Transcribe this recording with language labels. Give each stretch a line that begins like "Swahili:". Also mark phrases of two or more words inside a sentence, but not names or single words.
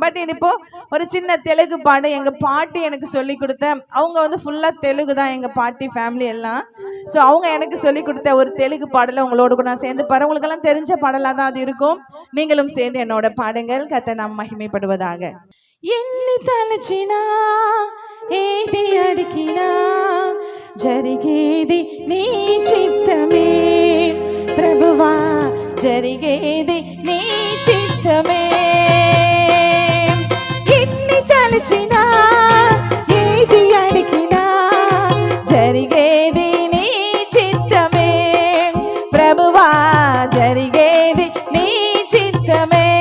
Tamil: பட் இப்போ ஒரு சின்ன தெலுங்கு பாடு எங்கள் பாட்டி எனக்கு சொல்லி கொடுத்த, அவங்க வந்து ஃபுல்லாக தெலுங்கு தான் எங்கள் பாட்டி ஃபேமிலி எல்லாம். ஸோ அவங்க எனக்கு சொல்லி கொடுத்த ஒரு தெலுங்கு பாடலை உங்களோட கூட நான் சேர்ந்து பாரு. உங்களுக்கெல்லாம் தெரிஞ்ச பாடலாக தான் அது இருக்கும். நீங்களும் சேர்ந்து என்னோட பாடுங்கள். கர்த்தர் நாம் மகிமைப்படுவதாக.
Telugu: ఎన్ని తలచినా ఏది అడిగినా జరిగేది నీ చిత్తమే ప్రభువా, జరిగేది నీ చిత్తమే. ఎన్ని తలచినా ఏది అడిగినా జరిగేది నీ చిత్తమే ప్రభువా, జరిగేది నీ చిత్తమే.